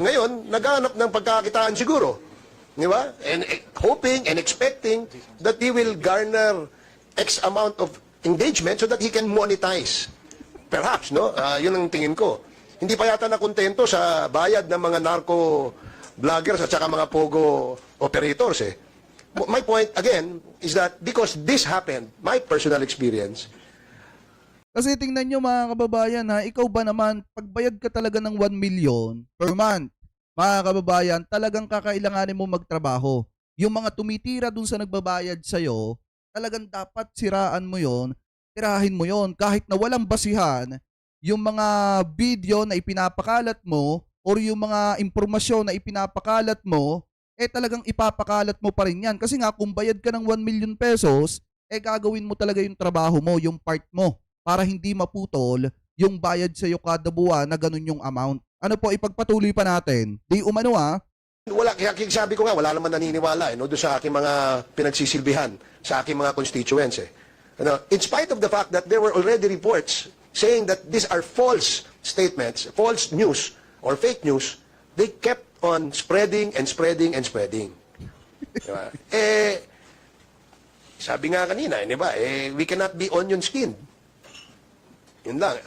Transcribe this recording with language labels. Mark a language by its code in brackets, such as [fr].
[tl] Ngayon, naghanap ng pagkakitaan siguro. Di ba? [en] And hoping and expecting that he will garner X amount of engagement so that he can monetize. Perhaps, [tl] no? Yun ang tingin ko. Hindi pa yata nakontento sa bayad ng mga narco vloggers at saka mga pogo operators eh. [en] My point, again, is that because this happened, my personal experience, [tl] Kasi tingnan nyo mga kababayan ikaw ba naman, pagbayad ka talaga ng 1 million per month, mga kababayan, talagang kakailanganin mo magtrabaho. Yung mga tumitira dun sa nagbabayad sa'yo, talagang dapat siraan mo yon tirahin mo yon kahit na walang basihan yung mga video na ipinapakalat mo or yung mga impormasyon na ipinapakalat mo, talagang ipapakalat mo pa rin yan. Kasi nga, kung bayad ka ng 1 million pesos, gagawin mo talaga yung trabaho mo, yung part mo, para hindi maputol yung bayad sa'yo kada buwan na ganun yung amount. Ano po, ipagpatuloy pa natin. Di umano Wala, kaya sabi ko nga, wala naman naniniwala no, doon sa aking mga pinagsisilbihan, sa aking mga constituents. Ano, [en] in spite of the fact that there were already reports saying that these are false statements, false news, or fake news, they kept on spreading and spreading and spreading. [tl] Diba? Sabi nga kanina, di ba, [en] we cannot be onion skinned. [tl] Yun lang.